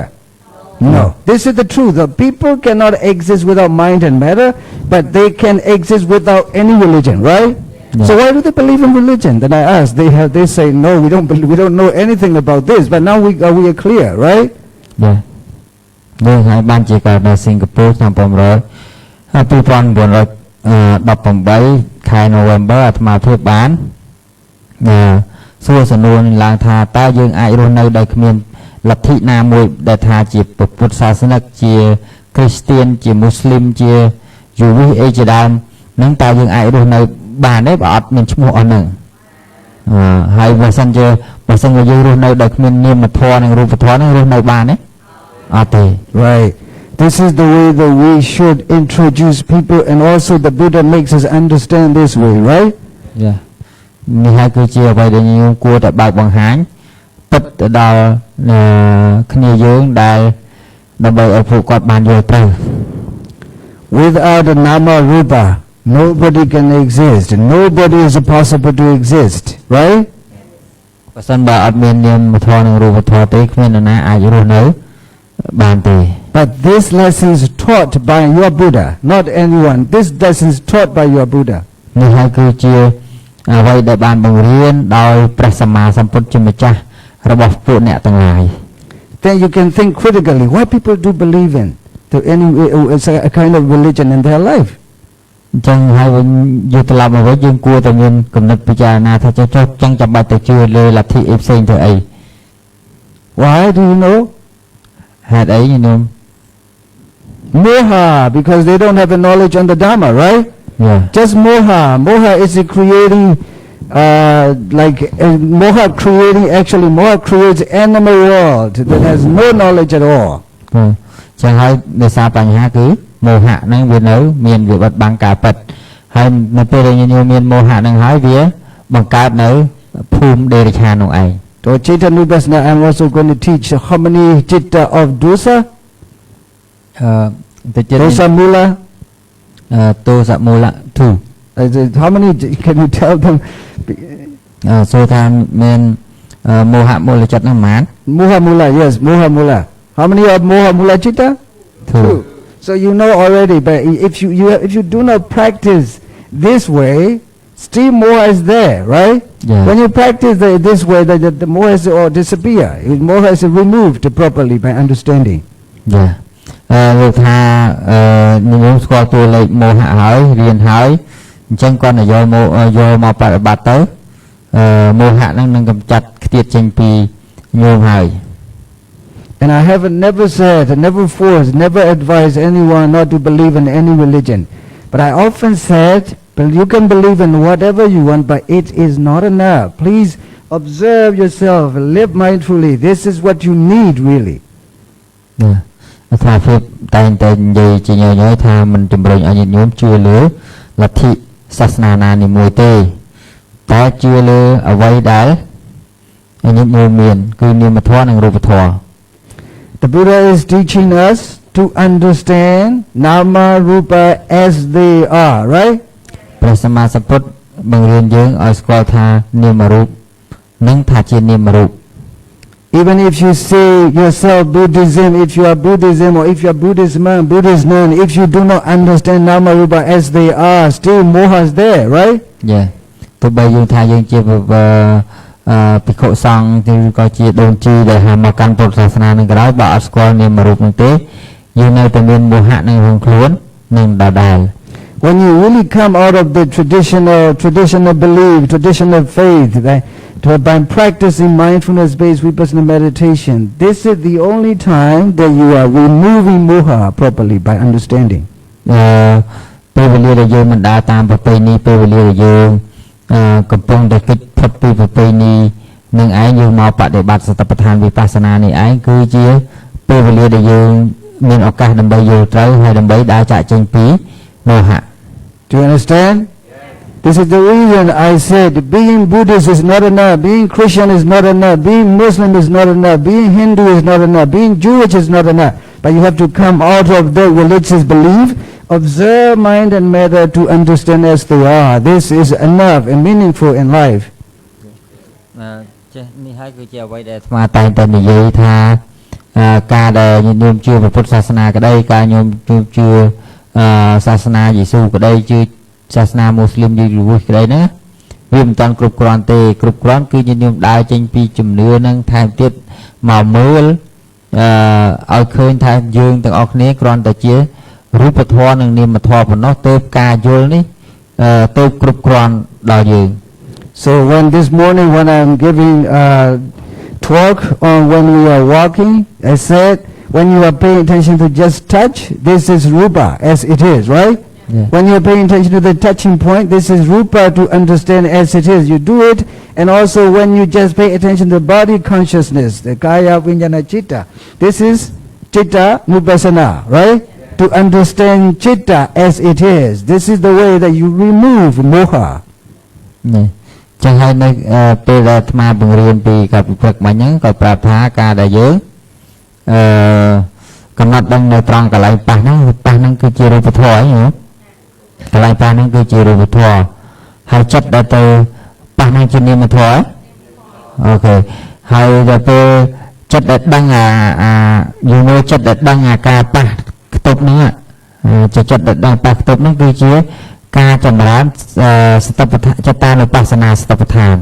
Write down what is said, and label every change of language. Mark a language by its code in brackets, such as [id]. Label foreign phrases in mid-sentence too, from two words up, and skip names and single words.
[en] No. This is the truth. The people cannot exist without mind and matter, but they can exist without any religion, right? Yeah. So why do they believe in religion? Then I asked. They say no. We don't know anything about this. But now we are clear, right? Yeah. [km] នេះហើយបានជាកើតនៅសិង្ហបុរីឆ្នាំ2018 ខែ November អាត្មាភាពបានសួរសំណួរឡើងថាតើយើងអាចរស់ នៅដោយគ្មានលទ្ធិណាមួយដែលថាជាពុទ្ធសាសនិកជាគ្រីស្ទានជាមូស្លីមជាយូវីសអីជាដើមនឹងតើយើងអាចរស់នៅបានទេបើអត់មានឈ្មោះអស់ហ្នឹងហើយបើសិនជាយើងរស់នៅដោយគ្មាននាមធម៌និងរូបធម៌នឹងរស់នៅបានទេអត់ទេ [en] Right. This is the way that we should introduce people, and also the Buddha makes us understand this way, right? Yeah. [km] នេះហើយគឺជាអ្វីដែលយើងគួរតែបើកបង្ហាញពិតទៅដល់គ្នាយើងដែលដើម្បីឲ្យពួកគាត់បានយល់ត្រូវ [en] Without the [pi] nama rupa, [en] nobody can exist. Nobody is possible to exist, right? [km] បើសិនបើអត់មាននាមធម៌និងរូបធម៌ទេគ្មាននរណាអាចរស់នៅបានទេ [en] But this lesson is taught by your Buddha, not anyone. This lesson is taught by your Buddha. [km] នេះហើយគឺជាអ្វីដែលបានបង្រៀនដោយព្រះសម្មាសម្ពុទ្ធជាម្ចាស់របស់ពួកអ្នកទាំងឡាយ [en] Then you can think critically, why people do believe in it's a kind of religion in their life. [km] អញ្ចឹងហើយវិញយកត្រឡប់មកវិញយើងគួរតែមានគំនិតពិចារណាថាចុះចឹងចាំបាច់ទៅជឿលើលទ្ធិអីផ្សេងទៅអី [en] Why do you know? [km] ហេតុអីញោម [en] Moha, because they don't have the knowledge on the Dharma, right? Yeah. Just moha. Moha is creating, moha creates animal world that has no knowledge at all. [km] ចឹងហើយដោយសារបញ្ហាគឺមោហៈហ្នឹងវានៅមានវាបិទបាំងការពិតហើយនៅពេលដែលញោមមានមោហៈហ្នឹងហើយវាបង្កើតនៅភូមិដេរឆាននោះឯង [en] So Chaitanya Vipassana, I'm also going to teach how many chitta of dosa. [pi] Dosa mula. Dosa mula [en] 2. How many can you tell them? [km] សូថាមានមោហៈមូលចិត្តហ្នឹងប៉ុន្មាន [pi] Moha mula, yes, moha mula. [en] How many of [pi] moha mula chitta? [en] 2. So you know already, but if you do not practice this way, still moha is there, right? Yeah. When you practice this way, the moha is all disappear. Moha is removed properly by understanding. Yeah. [km] លោកថាញោមស្គាល់តួលេខមោហៈហើយរៀនហើយអញ្ចឹងគាត់ទៅយកមកបប្រតិបត្តិទៅមោហៈហ្នឹងនឹងកម្ចាត់ខ្ទាតចេញពីញោមហើយ [en] And I have never said, never forced, never advised anyone not to believe in any religion. But I often said, you can believe in whatever you want, but it is not enough. Please observe yourself, live mindfully. This is what you need, really. Yeah. [km] អត្រាភាពតែងតែនិយាយជាញយថាមិនជំរុញឲ្យញាតិញោមជឿលើលទ្ធិសាសនាណានីមួយទេតែជឿលើអ្វីដែលញាតិញោមមានគឺនាមធម៌និងរូបធម៌ [en] The Buddha is teaching us to understand [pi] nama rupa [en] as they are, right? [km] ព្រះសម្មាសម្ពុទ្ធបង្រៀនយើងឲ្យស្គាល់ថានាមរូបនិងថាជានាមរូប [en] Even if you say yourself Buddhism, if you are Buddhism or if you are Buddhist nun, if you do not understand [pi] nama rupa [en] as they are, still moha is there, right? Yeah. [km] ទោះបីយើងថាយើងជាភិក្ខុសង្ឃឬក៏ជាដូនជីដែលហាមកកាន់ពុទ្ធសាសនានឹងក៏ដោយបើអត់ស្គាល់នាមរូបនោះទេយើងនៅតែមានមោហៈនឹងក្នុងខ្លួននឹងដដែល [en] When you really come out of the traditional belief, traditional faith, by practicing mindfulness-based Vipassana meditation, this is the only time that you are removing moha properly by understanding. [km] ពេលវេលាដែលយើងមិនដើរតាមប្រពៃណីពេលវេលាដែលយើងកំពុងតែគិតផុតពីប្រពៃណីនឹងឯងយើងមកបដិបត្តិសតិប្បដ្ឋានវិបស្សនានេះឯងគឺជាពេលវេលាដែលយើងមានឱកាសដើម្បីយល់ត្រូវហើយដើម្បីដើរចាកចេញពីមោហៈ [en] Do you understand? This is the reason I said being Buddhist is not enough, being Christian is not enough, being Muslim is not enough, being Hindu is not enough, being Jewish is not enough. But you have to come out of the religious belief, observe mind and matter to understand as they are. This is enough and meaningful in life. [km] ចេះនេះហើយគឺជាអ្វីដែលស្មាតែងតែនិយាយថាការដែលញោមជឿពុទ្ធសាសនាក្តីការញោមជឿសាសនាយេស៊ូក្តីជឿសាសនាមូស្លីមយូវីសក្តីណាវាមិនតាន់គ្រប់គ្រាន់ទេគ្រប់គ្រាន់គឺញោមដើរចេញពីជំនឿនឹងថែមទៀតមកមើលឲ្យឃើញថាយើងទាំងអស់គ្នាគ្រាន់តែជារូបធម៌និងនាមធម៌ប៉ុណ្ណោះទើបការយល់នេះទៅគ្រប់គ្រាន់ដល់យើង [en] So when this morning when I'm giving talk on when we are walking, I said when you are paying attention to just touch, this is rupa as it is, right? Yeah. When you are paying attention to the touching point, this is rupa to understand as it is. You do it, and also when you just pay attention to body consciousness, the [pi] kaya vijnana chitta, [en] this is [pi] chitta vipassanā, [en] right? To understand chitta as it is. This is the way that you remove moha. [km] នេះចឹងហើយនៅពេលដែលអាត្មាបង្រៀនពីការពិព្រឹកមិញហ្នឹងក៏ប្រាប់ថាការដែលយើងកំណត់ ដឹងនៅត្រង់កន្លែងប៉ះហ្នឹងគឺជារូបធម៌ហ្នឹងកន្លែងប៉ះហ្នឹងគឺជារូបធម៌ហើយចិត្តដែលទៅប៉ះហ្នឹងជានាមធម៌អូខេហើយដល់ពេលចិត្តដែលដឹងយើងមើលចិត្តដែលដឹងការប៉ះខ្ទប់ហ្នឹងចិត្តដែលដឹងប៉ះខ្ទប់ហ្នឹងគឺជាការចម្រើនសតិប្បដ្ឋានចិត្តានុបស្សនាសតិប្បដ្ឋាន